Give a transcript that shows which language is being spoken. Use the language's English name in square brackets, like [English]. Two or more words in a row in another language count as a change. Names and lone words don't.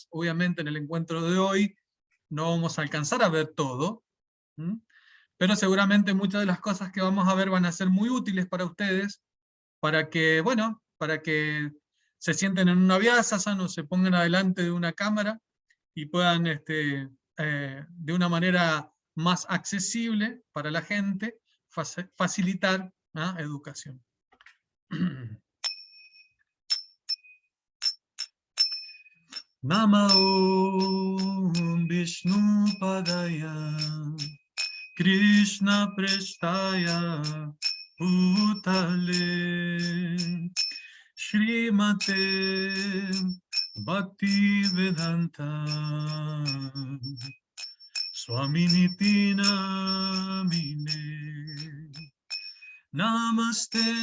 [Spanish] Obviamente en el encuentro de hoy no vamos a alcanzar a ver todo, pero seguramente muchas de las cosas que vamos a ver van a ser muy útiles para ustedes, para que, bueno, para que se sienten en una vyasasana o se pongan adelante de una cámara y puedan, de una manera más accesible para la gente, facilitar educación. [Sanskrit] Namo Vishnu Padaya Krishna Prestaya Bhutale Srimate Bhaktivedanta Swaminiti Namine Namaste